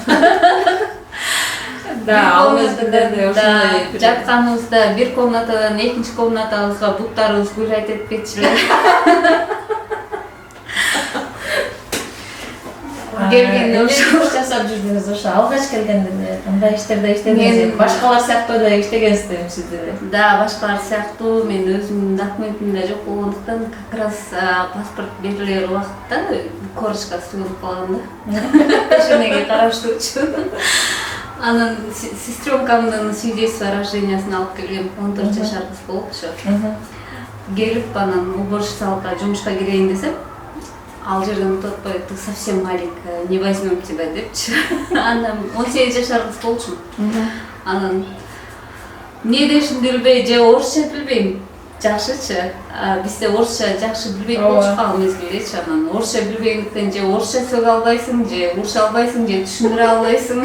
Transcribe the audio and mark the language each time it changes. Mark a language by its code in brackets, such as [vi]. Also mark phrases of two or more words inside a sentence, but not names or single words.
[ky] Да, ал мезгилдерде ошондой жатканыбызда бир комнатадан экинчи комнатабызга буттарыбыз гулять этип кетчү эле. Келгенде ошо жашап жүрдүңүз, ошо алгач келгенде кандай иштерде иштедиңиз? Башкалар сыяктуу эле иштегенсиздерби сиз деле? Да, башкалар сыяктуу. Мен өзүмдүн документим да жок болгондуктан, [ru] как раз [ky] паспорт берилер убакытта корочка сыгылып калган да. Ошонеге караштуучу. Анан сестрёнкамдын [ru] свидетельство о рождениясын [ky] алып келгем, 14 жашар кыз болупчу. Келип, анан уборщицалыкка жумушка кирейин десем, ал жерден тотпой, [ru] ты совсем маленькая, не возьмем тебя депчи. [ky] Анан 18 жашар кыз болчу. Анан эмне дешимди билбей, же орусча билбейм. жакшычы. Бизде орусча жакшы билбейт болчук ал мезгилдечи. Анан орусча билбегендиктен же орусча сөйлөй албайсың, же уруша албайсың, же түшүндүрө албайсың.